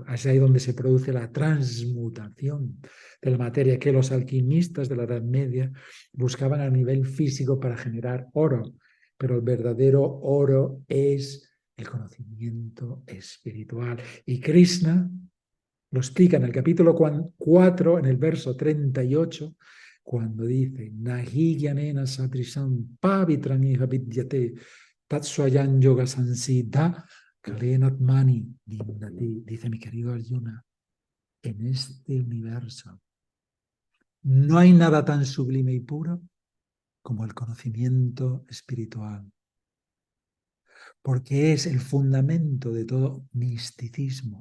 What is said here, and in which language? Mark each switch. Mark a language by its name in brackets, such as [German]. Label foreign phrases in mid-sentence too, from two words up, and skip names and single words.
[Spanish] Es ahí donde se produce la transmutación de la materia que los alquimistas de la Edad Media buscaban a nivel físico para generar oro. Pero el verdadero oro es el conocimiento espiritual. Y Krishna lo explica en el capítulo 4, en el verso 38, cuando dice, [Sanskrit] Nahi gyanena satrisam pavitram iha vidyate tatswayan yoga sansita kalenatmani vindati. [Spanish] Dice mi querido Arjuna, en este universo no hay nada tan sublime y puro como el conocimiento espiritual, porque es el fundamento de todo misticismo.